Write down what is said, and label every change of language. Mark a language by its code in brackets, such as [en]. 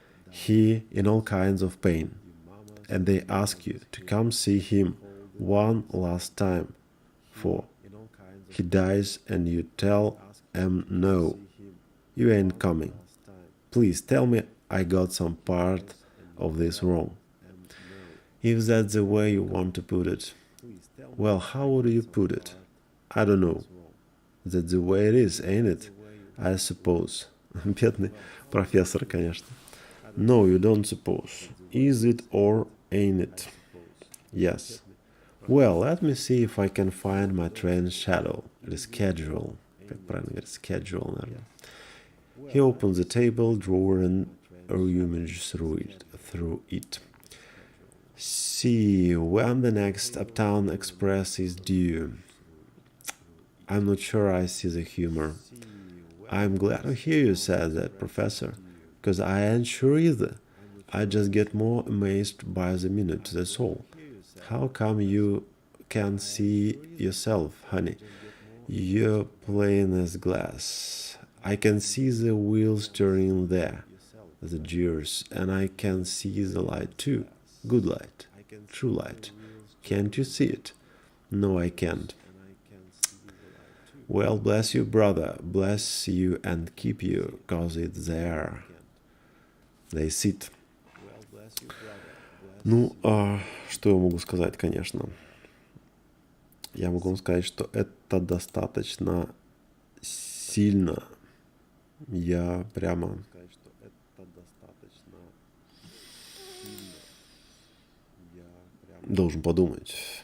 [en] He in all kinds of pain. And they ask you to come see him one last time, for he dies and you tell him no, you ain't coming. Please tell me I got some part of this wrong. If that's the way you want to put it. Well, how would you put it? I don't know. That's the way it is, ain't it? I suppose. [ru] Бедный профессор, конечно. [en] No, you don't suppose. Is it or ain't it? Yes. Well, let me see if I can find my train schedule. The schedule. [ru] Как правильно говорить? [en] Schedule, [ru] наверное. [en] He opens the table drawer and rummaged through it. See when the next Uptown Express is due. I'm not sure I see the humor. I'm glad to hear you say that, Professor, because I ain't sure either. I just get more amazed by the minute, that's all. How come you can't see yourself, honey? You're plain as glass. I can see the wheels turning there, the gears, and I can see the light too. Good light, true light. Can't you see it? No, I can't. Well, bless you, brother, bless you and keep you, 'cause it's there. They sit. [ru] Ну, что я могу сказать, конечно? Я могу вам сказать, что это достаточно сильно. Я прямо должен подумать.